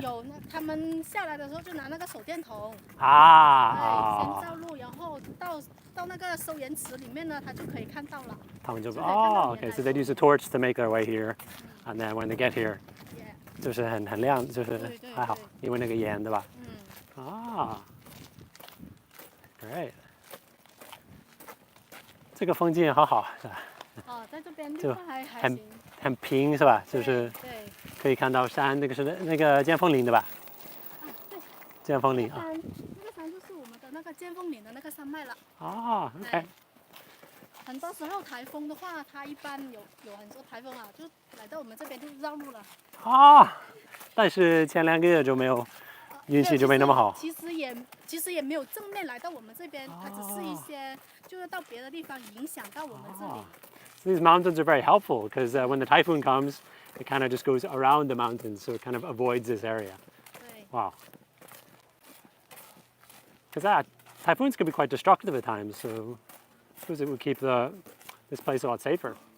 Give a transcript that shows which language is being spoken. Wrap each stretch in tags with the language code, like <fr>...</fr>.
<zh>有，他们下来的时候就拿那个手电筒。先照路，然后到那个收盐池里面呢，他就可以看到了。他们就</zh> <en>okay,</en> <zh>来</zh> <en>so</en> <zh>的</zh> <en>they'd use a torch to make their way here, and then when they get here, Yeah.</en> <zh>就是很亮，就是对对还好，对因为那个盐对吧？嗯，</zh> <en>Great.</en> <zh>这个风景好好是吧？哦，在这边就绿化还很行，很平是吧？就对是对可以看到山，那个是那个尖峰岭对吧？啊对，尖峰岭啊。那个山就是我们的那个尖峰岭的那个山脉了。</zh> <en>哦，OK 哎。</en> <zh>很多时候台风的话，它一般有很多台风啊，就来到我们这边就绕路了。啊，但是前2个月就没有，运气就没那么好。其实也没有正面来到我们这边，它只是一些就是到别的地方影响到我们这里。</zh> <en>These mountains are very helpful because when the typhoon comes, it kind of just goes around the mountains, so it kind of avoids this area.</en> <zh>对。</zh> <en>Wow. Because typhoons can be quite destructive at times, so I suppose it would keep this place a lot safer.</en>